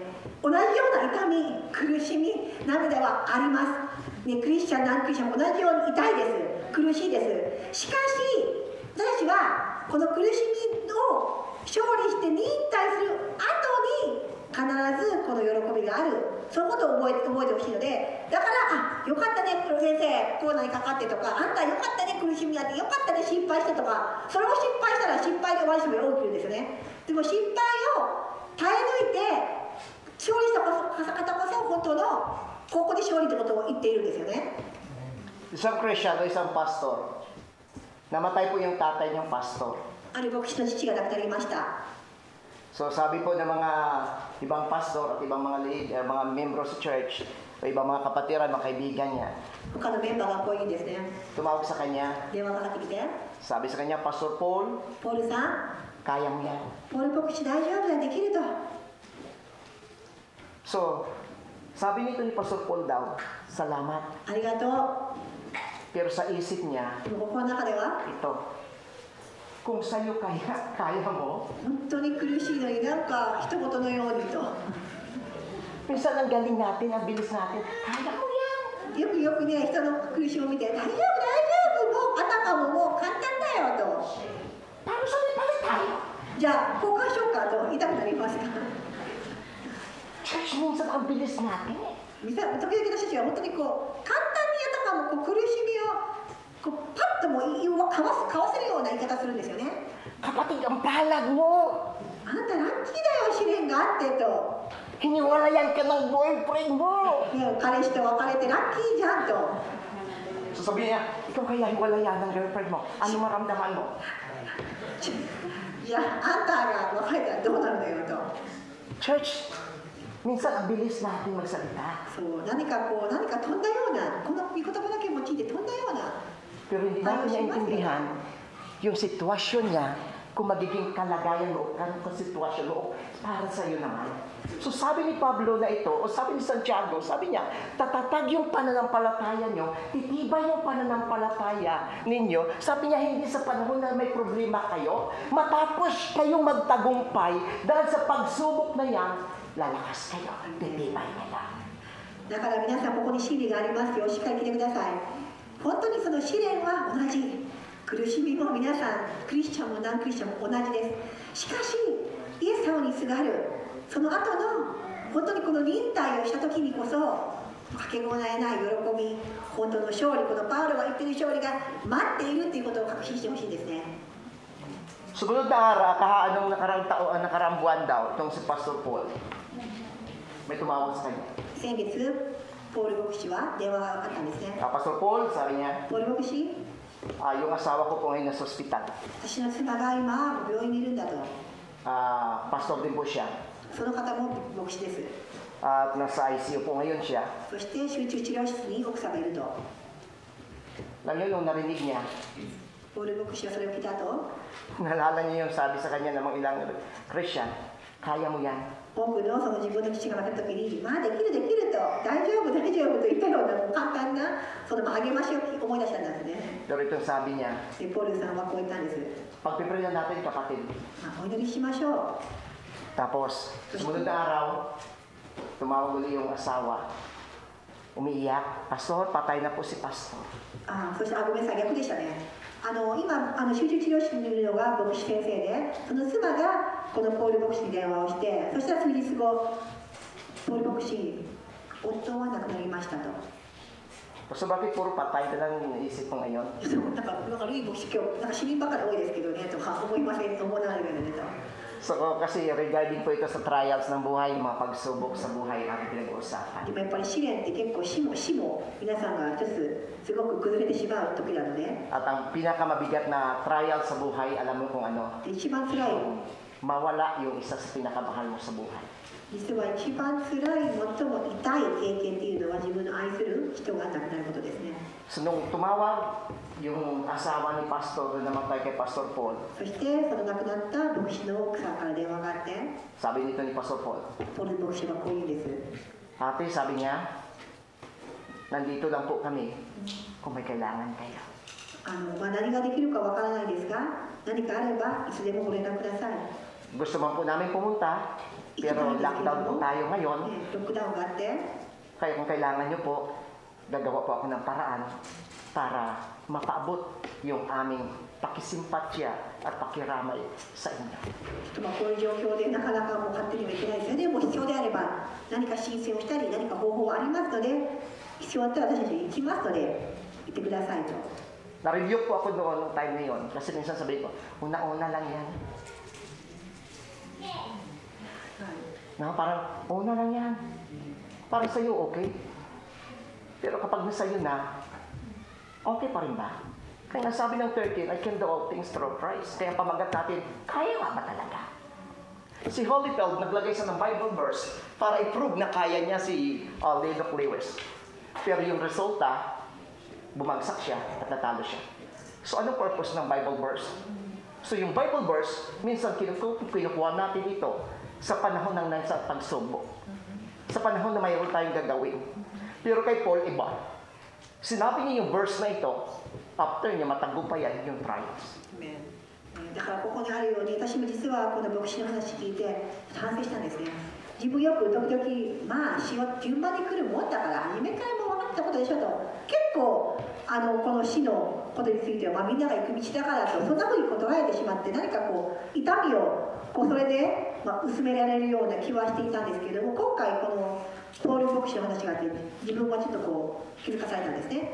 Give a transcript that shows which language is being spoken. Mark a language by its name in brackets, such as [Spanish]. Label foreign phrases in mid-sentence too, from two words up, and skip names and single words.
[Japanese] 同じような痛み、苦しみ、涙はあります、ね、クリスチャン、ナンクリスチャンも同じように痛いです、苦しいです。しかし私たちはこの苦しみを勝利して忍耐する後に必ずこの喜びがある、そのことを覚えてほしいので、だからよかったね先生コロナにかかってとか、あんたよかったね苦しみがあって、よかったね心配してとか、それを心配したら心配で終わる人も多くいるんですよね。でも心配を耐え抜いて勝利した方こそ本当のここで勝利ということを言っているんですよね。 [Filipino] Isang Christian o isang pastor, namatay po yung tatay niyang pastor. [Japanese] ある牧師の父が亡くなりました。 [Filipino] So sabi po ng mga ibang pastor at ibang mga leader, mga membro sa church, o ibang mga kapatiran, mga kaibigan niya, [Japanese] 他のメンバーがこう言うんですね。 [Filipino] tumawag sa kanya, [Japanese] 電話がかかってきて、 [Filipino] sabi sa kanya, Pastor Paul, [Japanese] ポールさん、 [Filipino] kaya mo yan. [Japanese] ポール牧師大丈夫だ、できると。 [Filipino] So, sabi nito ni Pastor Paul daw, salamat. [Japanese] ありがとう。 [Filipino] Pero sa isip niya, [Japanese] でも心の中では [Filipino] ito, kung sa'yo kaya mo, [Japanese] 本当に苦しいのになんか一言のようにと。 [Filipino] minsan ang galing natin, ang bilis natin, kaya mo yan. [Japanese] よくね、人の苦しみを見て、大丈夫、もうあたかももう簡単だよと。 [Filipino] Paano sa may palit tayo? [Japanese] じゃあ交換しようかと言いたくなりますか？ [Filipino] Church, minsan ang bilis natin eh. [Japanese] 時々私たちは本当にこう簡単にあたかもこう苦しみをこうパッともかわせるような言い方するんですよね。 [Filipino] Kapatid, ang palad mo. [Japanese] あなたラッキーだよ、試練があってと。 [Filipino] Hiniwalayan ka ng boyfriend mo. [Japanese] ね、彼氏と別れてラッキーじゃんと。 [Filipino] So sabi niya, ikaw kaya hiwalayan ng girlfriend mo. Ano maramdaman mo? [Japanese] いや、あんたが別れたらどうなるのよと。 [Filipino] Church, minsan ang bilis natin magsalita. [Japanese] そう、何か飛んだような、この御言葉だけ用いて飛んだような。 [Filipino] Pero hindi natin naintindihan yung sitwasyon niya kung magiging kalagayan mo, kung sitwasyon mo para sa iyo naman. So sabi ni Pablo na ito, o sabi ni Santiago, sabi niya, tatatag yung pananampalataya nyo, titibay yung pananampalataya ninyo. Sabi niya, hindi sa panahon na may problema kayo, matapos kayong magtagumpay, dahil sa pagsubok na yan, lalakas kayo, titibay nila. [Japanese] だから皆さんここに真理がありますよ。しっかり聞いてください。本当にその試練は同じ。苦しみも皆さん、クリスチャンもナンクリスチャンも同じです。しかし、イエス様にすがる、その後の本当にこの忍耐をした時にこそ、かけがえない喜び、本当の勝利、このパウロが言っている勝利が待っているということを確信してほしいですね。 [Filipino] Sumunod na anong nakaraang buwan daw, itong si Pastor Paul, may tumawag sa kanya. [Japanese] 先月、ポール牧師は電話があったんですね。 [Filipino] Pastor Paul, sabi niya, [Japanese] ポール牧師、 [Filipino] yung asawa ko po ngayon nasa ospital. [Japanese] 私の妻が今、病院にいるんだと。 [Filipino] Pastor din po siya. [Japanese] その方も牧師です。 [Filipino] At nasa ICU po ngayon siya. [Japanese] そして集中治療室に奥さんがいると。 [Filipino] Alam niyo, nung narinig niya, [Japanese] ポール牧師はそれを聞いた後、 [Filipino] naalala niya yung sabi sa kanya ng mga ilang Christian, kaya mo yan. [Japanese] 多くのその自分の父が負けた時に、まあできるできると、大丈夫大丈夫と言ったような簡単なその励ましを思い出したんですね。 [Filipino] Pero itong sabi niya, [Japanese] でポールさんはこう言ったんです。 [Filipino] pagpipray na natin kapatid. [Japanese] まあ、お祈りしましょう。 [Filipino] Tapos, sumunod na araw, tumawag ulit yung asawa. Umiiyak, Pastor, patay na po si Pastor. [Japanese] そしてごめんなさい、逆でしたね。今集中治療室にいるのが牧師先生で、その妻がこのポール牧師に電話をして、そしたら数日後、ポール牧師、夫は亡くなりましたと。 [Filipino] So bakit puro patay na lang iniisip mo ngayon? [Japanese] なんかルイ牧師今日なんか死人ばっかり多いですけどねとか思いませんと思わないでねと。 [Filipino] So kasi regarding po ito sa trials ng buhay, mga pagsubok sa buhay ang pinag-uusapan. [Japanese] でもやっぱり試練って結構死も皆さんが一つすごく崩れてしまう時なので。 [Filipino] At ang pinakamabigat na trial sa buhay, alam mo kung ano? [Japanese] で一番辛い。 [Filipino] Mawala yung isa sa pinakamahal mo sa buhay. [Japanese] 実は一番辛い最も痛い経験っていうのは自分の愛する人が亡くなることですね。 [Filipino] So nung tumawag yung asawa ni Pastor na namatay kay Pastor Paul, [Japanese] そしてその亡くなった牧師の奥さんから電話があって、 [Filipino] sabi nito ni Pastor Paul, [Japanese] ポール牧師はこう言うんです。 [Filipino] Ate, sabi niya, nandito lang po kami kung may kailangan kayo. [Japanese] 何ができるかわからないですが、何かあればいつでもご連絡ください。 [Filipino] Gusto man po namin pumunta, pero lockdown po tayo ngayon. [Japanese] ロックダウンがあって、 [Filipino] Kaya kung kailangan nyo po, gagawa po ako ng paraan para mapaabot yung aming pakisimpatya at pakiramay sa inyo. [Japanese] こういう状況でなかなかもう勝手にはいけないですよね。もう必要であれば何か申請をしたり何か方法はありますので、必要だったら私たち行きますので行ってくださいと。 [Filipino] Na-review po ako noong time na yun kasi minsan sabi ko, una-una lang yan. Na parang, una lang yan. Parang sa'yo okay. Pero kapag nasa'yo na, okay pa rin ba? Kaya nasabi ng 13, [English] I can do all things through Christ. [Filipino] Kaya pamagat natin, kaya nga ba talaga? Si Holyfield, naglagay siya ng [English] Bible verse [Filipino] para i-prove na kaya niya si Lennox Lewis. Pero yung resulta, bumagsak siya at natalo siya. So anong purpose ng [English] Bible verse? [Filipino] So yung [English] Bible verse, [Filipino] minsan kinukuha natin ito sa panahon ng nasa pagsubok. Sa panahon na mayroon tayong gagawin. Pero kay Paul, iba. Sinabi niya yung verse na ito, after niya matagumpayan yung trials. Amen. [Japanese] だからここにあるように、私も実はこの牧師の話聞いて反省したんですね。自分よく時々、まあ死は順番に来るもんだから初めからもう分かったことでしょと、結構この死のことについては、みんなが行く道だからとそんなふうに捉えてしまって、何か痛みをそれで、薄められるような気はしていたんですけれども、今回このポール牧師の話があって、自分はちょっと気づかされたんですね。